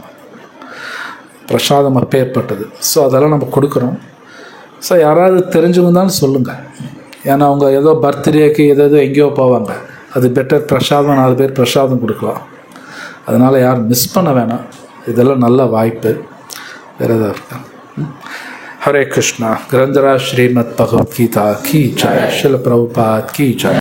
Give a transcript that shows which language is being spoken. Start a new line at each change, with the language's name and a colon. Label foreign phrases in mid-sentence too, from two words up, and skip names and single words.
Tamil: பிரசாதம் அப்பேற்பட்டது. ஸோ அதெல்லாம் நம்ம கொடுக்குறோம். ஸோ யாராவது தெரிஞ்சவங்கனாலும் சொல்லுங்கள். ஏன்னா அவங்க ஏதோ பர்த்டேக்கு ஏதோ எங்கேயோ போவாங்க, அது பெட்டர் பிரசாதம் 4 பேர் பிரசாதம் கொடுக்கலாம். அதனால் யாரும் மிஸ் பண்ண வேணாம். இதெல்லாம் நல்ல வாய்ப்பு. வேறு எதாவது இருக்கா?
Hindi: हरे कृष्णा। ग्रंथराज श्रीमद् भगवद गीता की जय। श्रील प्रभुपाद की जय।